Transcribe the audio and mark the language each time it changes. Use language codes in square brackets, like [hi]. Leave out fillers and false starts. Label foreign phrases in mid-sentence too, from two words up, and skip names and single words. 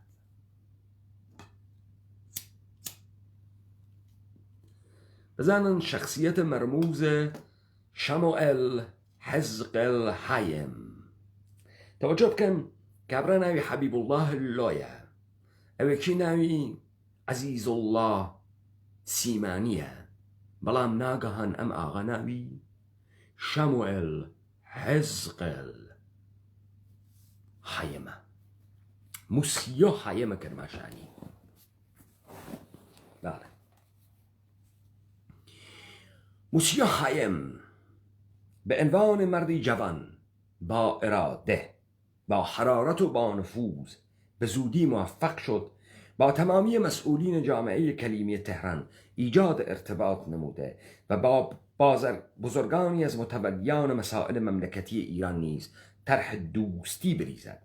[fa] بزنن شخصیت مرموز شموئل حزقل هایم توجه [sdh] بکن که ابرا ناوی حبیب الله لویه، اوکی ناوی عزیز الله سیمانیه، بلام ناگهان ام آغا ناوی شموئل حزقل هایمه، موسیو هایمه کرماشانی. [fa] بله، موسیو هایم به عنوان مردی جوان با اراده، با حرارت و با نفوذ به زودی موفق شد با تمامی مسئولین جامعه کلیمی تهران ایجاد ارتباط نموده و با بزرگانی از متولیان مسائل مملکتی ایران نیز طرح دوستی بریزد.